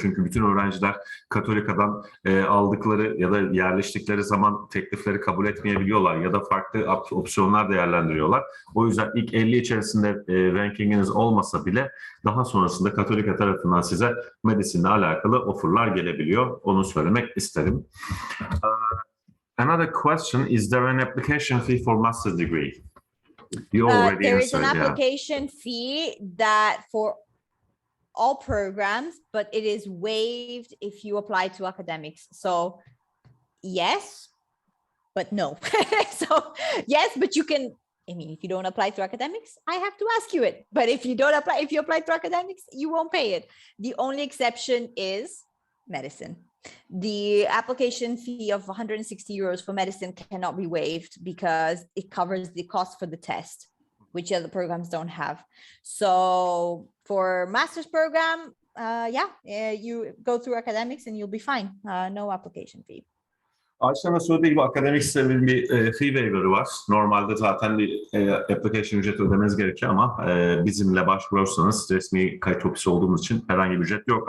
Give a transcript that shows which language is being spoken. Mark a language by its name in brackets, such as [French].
[Turkish] Çünkü bütün öğrenciler Cattolica'dan aldıkları ya da yerleştikleri zaman teklifleri kabul etmeyebiliyorlar ya da farklı opsiyonlar değerlendiriyorlar. O yüzden ilk 50 içerisinde rankinginiz olmasa bile daha sonrasında Cattolica tarafından size medisinle alakalı offerlar gelebiliyor. Onu söylemek isterim. [English] Another question, is there an application fee for master's degree? You already there is an answered, application fee that for all programs, but it is waived if you apply to Academix. So yes, but no. So yes, but you can, I mean, if you don't apply to Academix, I have to ask you it. But if you apply to Academix, you won't pay it. The only exception is medicine. The application fee of 160 euros for medicine cannot be waived because it covers the cost for the test, which other programs don't have. So for master's program, you go through Academics and you'll be fine. No application fee. [Turkish] Aishah'ın söylediği gibi Academics'in bir fee waiver'ı var. Normalde zaten bir application ücreti ödemeniz gerekiyor ama bizimle başvurursanız resmi kayıt ofisi olduğumuz için herhangi bir ücret yok.